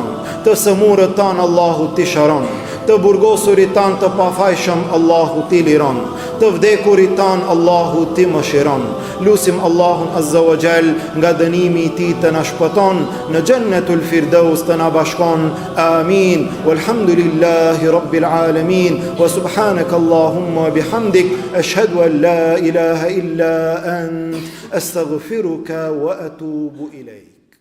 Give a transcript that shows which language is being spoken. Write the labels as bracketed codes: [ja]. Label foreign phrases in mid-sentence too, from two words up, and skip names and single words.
[sq] Të sëmurët tanë Allahu t'i shëron. Të burgosurit tanë të pafajshëm Allahu t'i liron. Të vdekurit tanë Allahu t'i mëshiron. Lusim Allahun [ar] عز وجل [sq] nga dënimi i tij të na shpëton, në [ar] جنة الفردوس [sq] të na bashkon. Amin. [ar] والحمد لله رب العالمين. وسبحانك اللهم وبحمدك، أشهد أن لا إله إلا أنت، أستغفرك وأتوب إليك.